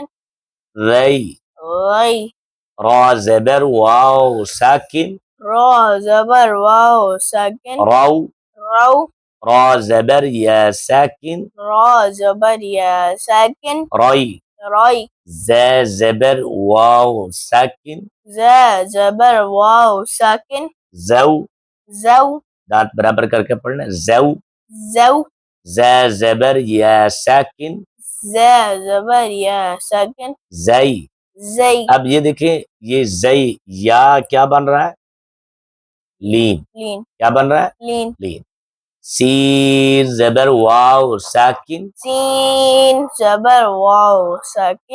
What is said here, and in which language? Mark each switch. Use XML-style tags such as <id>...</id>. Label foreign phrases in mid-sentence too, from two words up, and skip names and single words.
<ur>ری۔ ری۔ را زبر واو ساکن، را زبر واو ساکن، رو۔ رو۔ را زبر یا ساکن، را زبر یا ساکن، ری۔ ری۔ ز زبر واو ساکن، ز زبر واو ساکن، زو۔ زو۔ دانت برابر کر کے پڑھنا ہے، زو۔ زو۔ ز زبر یا ساکن، ز زبر یا ساکن، زئی۔ زئی۔ اب یہ دیکھیں، یہ زئی یا کیا بن رہا ہے؟ لین۔ لین۔ کیا بن رہا ہے؟ لین۔ لین۔ سین زبر واو ساکن، سین زبر واو ساکن،</ur>